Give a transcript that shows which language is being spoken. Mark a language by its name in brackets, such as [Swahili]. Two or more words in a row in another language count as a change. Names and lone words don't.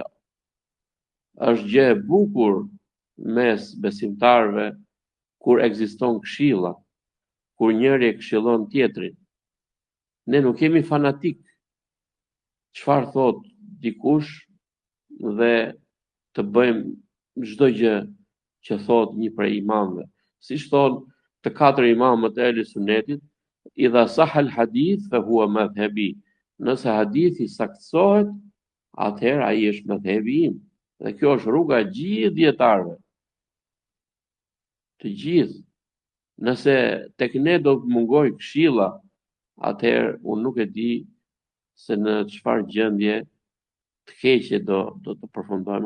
[Albanian] Është gjë e bukur mes besimtarëve kur ekziston këshilla, kur njëri e këshillon tjetrin. Ne nuk jemi fanatik. Çfarë thot dikush dhe të bëjmë çdo gjë që thot një prej imamëve. siç thonë të katër imamët e Ehli Sunnetit, [Arabic] إذا صح الحديث فهو مذهبي. [Albanian] Nëse hadithi saktësohet, atëherë ai është madhhabi im. Dhe kjo është rruga e gjithë dietarëve. Të gjithë. Nëse tek ne do të mungoj këshilla, atëherë unë nuk e di se në çfarë gjendje të keqe do të përfundojmë.